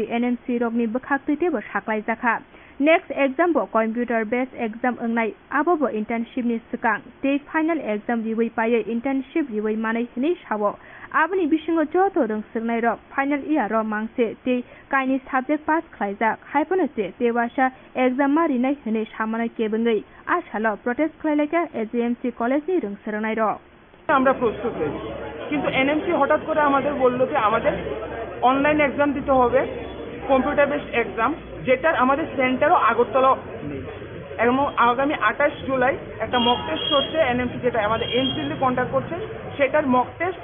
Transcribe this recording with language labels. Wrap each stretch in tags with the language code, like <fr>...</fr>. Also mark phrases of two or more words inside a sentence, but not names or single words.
<trp>NMC rokni bkhaktuite bo saklai jakha</trp> <en>next exam</en> <trp>bo</trp> <en>computer based exam</en> <trp>ongnai abo bo internship ni sikang te</trp> <en>final exam</en> <trp>riwei paye internship riwei manai hini sawo abni bisingo joto rungsurnai rok</trp> <en>final year</en> <trp>ro mangse te kaini</trp> <en>subject pass</en> <trp>khlaijak haipone te tewasa exam marinai hini samanai kebengai asalo protest khlaileka AGMC college ni rungsurnai rok</trp> <bn>আমরা প্রস্তুত হয়েছি কিন্তু এনএমসি হঠাৎ করে আমাদের বলল যে আমাদের</bn> <en>online exam</en> <bn>দিতে হবে</bn> <en>computer based exam</en> <bn>যেটার আমাদের সেন্টারও আগরতলা নেই এবং আগামী 28 জুলাই একটা</bn> <en>mock test</en> <bn>হচ্ছে এনএমসি যেটা আমাদের এমসিএল কন্ট্যাক্ট করছে সেটার</bn> <en>mock test</en>